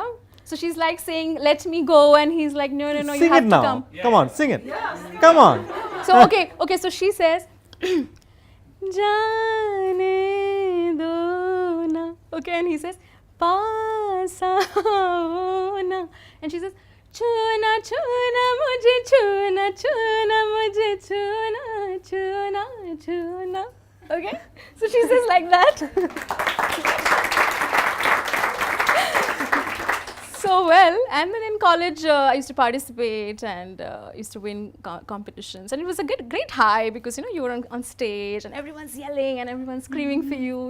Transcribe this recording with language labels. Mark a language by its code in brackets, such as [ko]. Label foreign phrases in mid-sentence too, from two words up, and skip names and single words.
[en] So she's like saying, let me go. And he's like, no, you Sing have it to now. come. Come on, sing it. Come on. So, okay, so she says, [hi] जाने दो ना. [en] Okay, and he says, [hi] पास आओ ना. [en] And she says, [hi] चुना, चुना, मुझे चुना, चुना, मुझे चुना, चुना, चुना. [en] Okay, so she says like that. So well, and then in college I used to participate and used to win competitions, and it was a great high because you were on stage and everyone's yelling and everyone's screaming for you.